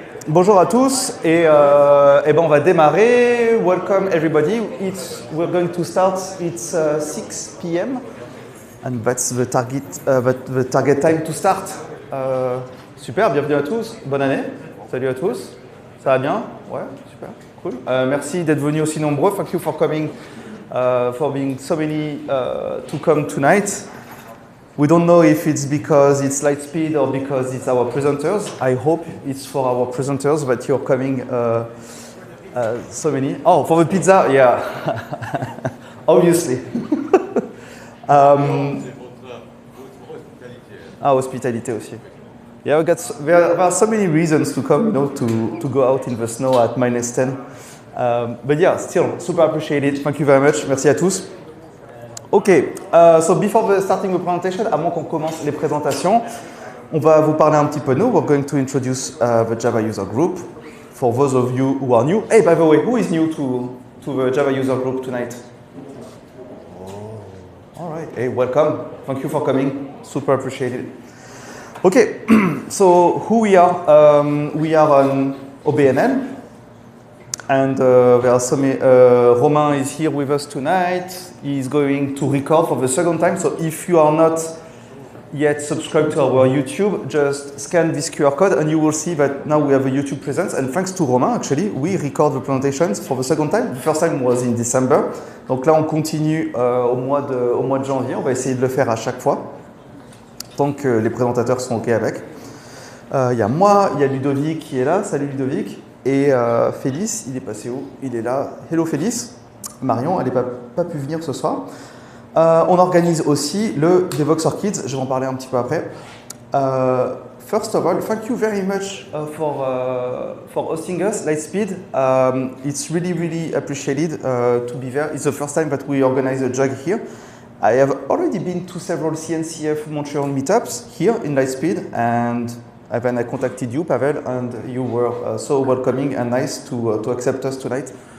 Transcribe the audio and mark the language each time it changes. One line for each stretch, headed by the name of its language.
French: Bonjour à tous et ben on va démarrer.
English: Welcome everybody. We're going to start. It's 6 p.m. and that's the target time to start.
French: Super, bienvenue à tous. Bonne année. Salut à tous. Ça va bien? Ouais, super, cool. Merci d'être venus aussi nombreux.
English: Thank you for coming, for being so many to come tonight. We don't know if it's because it's Lightspeed or because it's our presenters. I hope it's for our presenters that you're coming so many. Oh, for the pizza, yeah. Obviously.
French: Hospitalité aussi.
English: Yeah, there are so many reasons to come, to go out in the snow at -10. But yeah, still, super appreciated. Thank you very much.
French: Merci à tous.
English: Ok, so before starting the presentation,
French: avant qu'on commence les présentations, on va vous parler un petit peu de nous.
English: We're going to introduce the Java user group. For those of you who are new, hey, by the way, who is new to the Java user group tonight? All right, hey, welcome. Thank you for coming. Super appreciated. Okay, so who we are? We are on OBNL. And there are some, Romain is here with us tonight. He's going to record for the second time. So if you are not yet subscribed to our YouTube, just scan this QR code and you will see that now we have a YouTube presence. And thanks to Romain, actually, we record the presentations for the second time. The first time was in December.
French: Donc là, on continue au mois de janvier. On va essayer de le faire à chaque fois, tant que les présentateurs sont OK avec. Il y a moi, il y a Ludovic qui est là. Salut Ludovic. Et Félix, il est passé où? Il est là. Hello Félix. Marion, elle n'a pas pu venir ce soir. On organise aussi le Devoxer Kids. Je vais en parler un petit peu après.
English: First of all, thank you very much for hosting us, Lightspeed. It's really appreciated to be there. It's the first time that we organize a jug here. I have already been to several CNCF Montreal meetups here in Lightspeed, and then I contacted you, Pavel, and you were so welcoming and nice to accept us tonight.